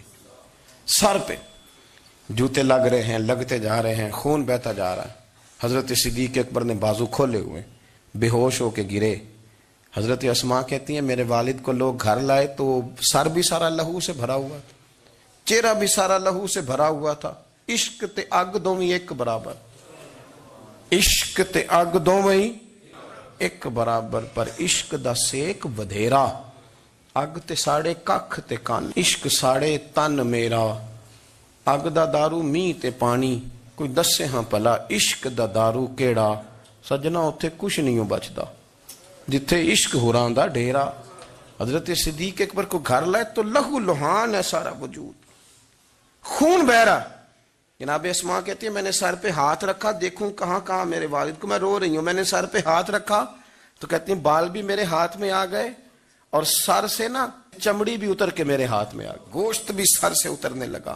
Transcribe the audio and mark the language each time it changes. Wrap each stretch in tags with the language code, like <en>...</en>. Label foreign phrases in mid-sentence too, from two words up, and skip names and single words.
<ur>سر پہ جوتے لگ رہے ہیں، لگتے جا رہے ہیں، خون بہتا جا رہا ہے۔ حضرت صدیق اکبر نے بازو کھولے ہوئے، بے ہوش ہو کے گرے۔ حضرت اسماء کہتی ہیں میرے والد کو لوگ گھر لائے تو سر بھی سارا لہو سے بھرا ہوا تھا، چہرہ بھی سارا لہو سے بھرا ہوا تھا۔</ur> <pa>عشق تے اگ دوویں ایک برابر، عشق تے اگ دوویں ایک برابر، پر عشق دا سیک ودھیرا، اگ تے ساڑے ککھ تے کن، عشق ساڑے تن میرا، اگ دا دارو می تے پانی، کوئی دسے ہاں پلا عشق دا دارو کیڑا، سجنا اتھے کچھ نہیں بچدا۔ جتھے عشق ہوراں دا ڈیرا.</pa> <ur>حضرت صدیق اکبر کو گھر لائے تو لہو لہان ہے سارا وجود، خون بہہ رہا. جناب اسماء کہتی ہے میں نے سر پہ ہاتھ رکھا، دیکھوں کہاں کہاں میرے والد کو، میں رو رہی ہوں. میں نے سر پہ ہاتھ رکھا تو کہتی ہے بال بھی میرے ہاتھ میں آ گئے اور سر سے نا چمڑی بھی اتر کے میرے ہاتھ میں آ گئی، گوشت بھی سر سے اترنے لگا.</ur>